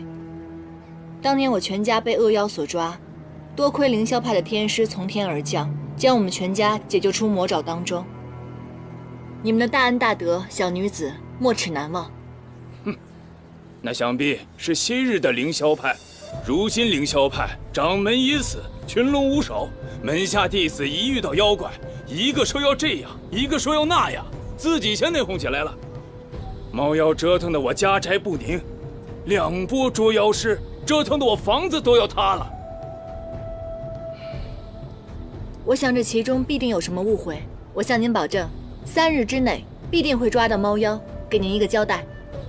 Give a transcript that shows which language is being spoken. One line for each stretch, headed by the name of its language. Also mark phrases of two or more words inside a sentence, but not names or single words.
Chinese: 當年我全家被惡妖所抓，多虧凌霄派的天師從天而降，將我們全家解救出魔爪當中。你們的大恩大德，小女子沒齒難忘。哼，那想必是昔日的凌霄派。如今凌霄派掌門已死，群龍無首，門下弟子一遇到妖怪，一個說要這樣，一個說要那樣，自己先內訌起來了。貓妖折騰得我家宅不寧，2波捉妖師折騰得我房子都要塌了。我想這其中必定有什麼誤會，我向您保證，3日之內必定會抓到貓妖，給您一個交代。